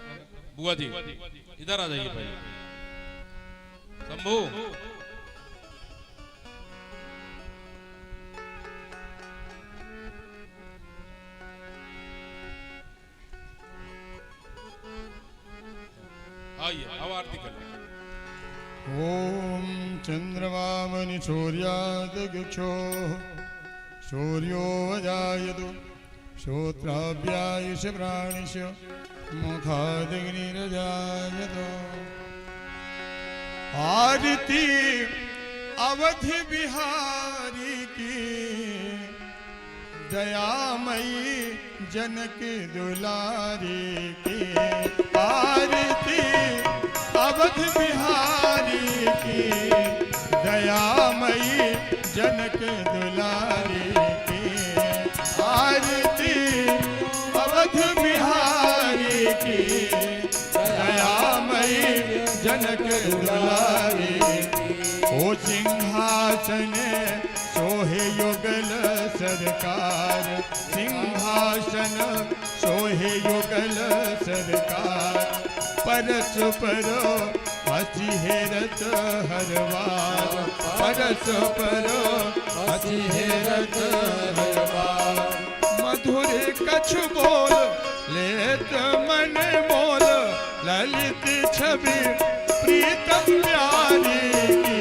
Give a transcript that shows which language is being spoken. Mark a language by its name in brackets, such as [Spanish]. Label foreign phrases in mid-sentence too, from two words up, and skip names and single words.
[Hindi] बुआ जी इधर आ जाइए भाई। शंभू आइए, अब आरती करें। [Sanskrit] ॐ चन्द्रमामनि सूर्यादगुक्षो सूर्यो वजायतु श्रोत्राभ्यायुष प्राणिष मुखादग्निरजायतु। [Hindi] आरती अवधि बिहारी की दयामयी जनक दुलारी की। आरती अवध बिहारी की दयामयी जनक दुलारी की। आरती अवध बिहारी की दयामयी जनक दुलारी। ओ सिंहासन सोहे युगल सरकार, सिंहासन सोहे युगल सरकार। परस परो हसी हेरत हरवार, परस परो हसी हेरत हरवार। मधुर कछु बोल लेत मन मोल, ललित छवि प्रीतम प्यारी की।